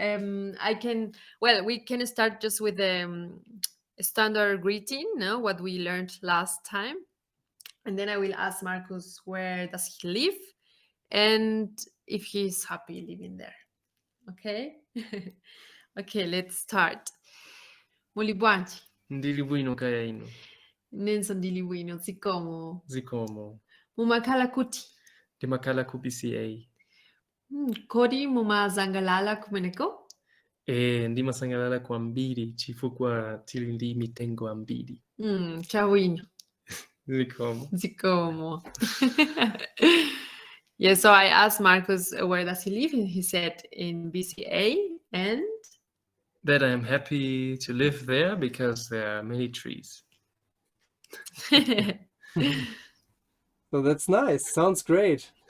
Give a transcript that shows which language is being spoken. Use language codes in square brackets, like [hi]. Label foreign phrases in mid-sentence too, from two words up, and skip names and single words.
[en] We can start just with the standard greeting, no, what we learned last time. And then I will ask Marcus where does he live and if he's happy living there. Okay? Okay, let's start. [ny] Muli bwanji. Ndili bwino kaya ino. Nenso ndili bwino zikomo. Zikomo. Mumakhala kuti. Ndimakhala ku BCA. Kodi mumazangalala kumeneko? Ndimasangalala kwambiri chifukwa tili ndi mitengo ambiri. Chawino. Zikomo. Zikomo. [en] Yeah, so I asked Marcus where does he live, and he said in BCA, and that I am happy to live there because there are many trees. So that's nice. Sounds great.